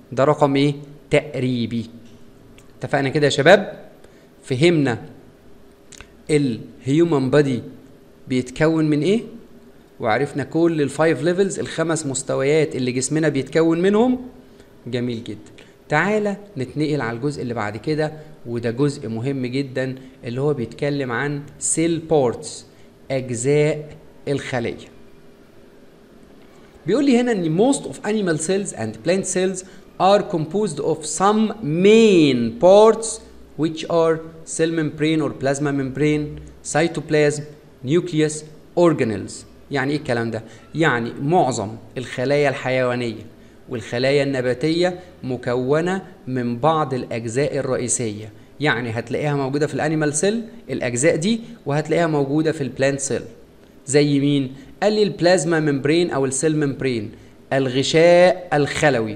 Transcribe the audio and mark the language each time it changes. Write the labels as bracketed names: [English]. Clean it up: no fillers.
[Arabic] ده رقم ايه؟ تقريبي. اتفقنا كده يا شباب؟ فهمنا الهيومن بادي بيتكون من ايه؟ وعرفنا كل الفايف ليفلز، الخمس مستويات اللي جسمنا بيتكون منهم. جميل جدا. تعالى نتنقل على الجزء اللي بعد كده، وده جزء مهم جدا اللي هو بيتكلم عن سيل بارتس، اجزاء الخلية. بيقول لي هنا ان [English] most of animal cells and plant cells are composed of some main parts which are cell membrane or plasma membrane, cytoplasm, nucleus, organelles. [Arabic] يعني ايه الكلام ده؟ يعني معظم الخلايا الحيوانية والخلايا النباتية مكونة من بعض الأجزاء الرئيسية. يعني هتلاقيها موجودة في الانيمال سيل الأجزاء دي، وهتلاقيها موجودة في البلانت سيل. زي مين؟ قال لي البلازما ممبرين أو السيل ممبرين، الغشاء الخلوي.